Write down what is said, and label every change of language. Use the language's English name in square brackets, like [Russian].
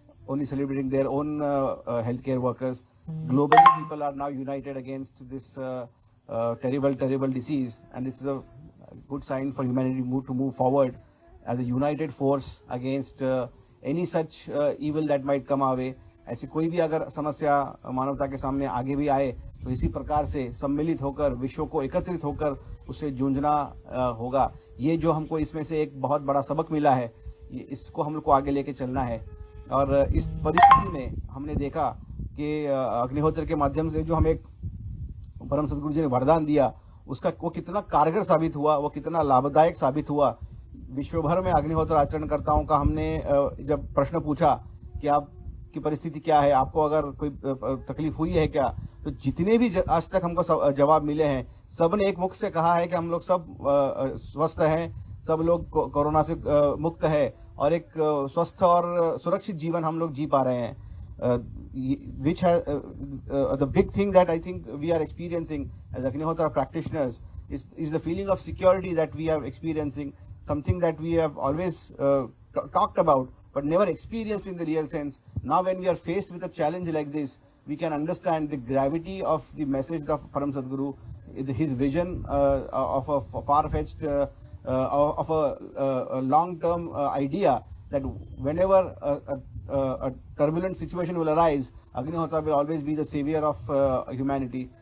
[English] only celebrating their own healthcare workers. Globally, people are now united against this terrible disease, and this is a good sign for humanity to move forward as a united force against any such evil that might come our way. [Hindi] ऐसी कोई भी अगर समस्या मानवता के सामने आगे भी आए तो इसी प्रकार से सम्मिलित होकर विश्व को एकत्रित होकर उससे जूझना होगा. ये जो हमको इसमें से एक बहुत बड़ा सबक मिला है, इसको हम लोग को आगे लेके चलना है. और इस परिस्थिति में हमने देखा कि अग्निहोत्र के माध्यम से जो हमें परम सदगुरु जी ने वरदान दिया, उसका वो कितना कारगर साबित हुआ, वो कितना लाभदायक साबित हुआ. विश्व भर में अग्निहोत्र आचरणकर्ताओं का हमने जब प्रश्न पूछा कि आपकी परिस्थिति क्या है, आपको अगर कोई तकलीफ हुई है क्या, तो जितने भी आज तक हमको जवाब मिले हैं, सब ने एक मुख से कहा है कि हम लोग सब स्वस्थ हैं, सब लोग कोरोना से मुक्त है और एक स्वस्थ और सुरक्षित जीवन हम लोग जी पा रहे हैं. [English] Which has the big thing that I think we are experiencing as Agnihotra practitioners is the feeling of security that we are experiencing, something that we have always talked about but never experienced in the real sense. Now when we are faced with a challenge like this, we can understand the gravity of the message of Param Sadguru, his vision of a far-fetched, of a long-term idea that whenever a turbulent situation will arise, Agnihotra will always be the savior of humanity.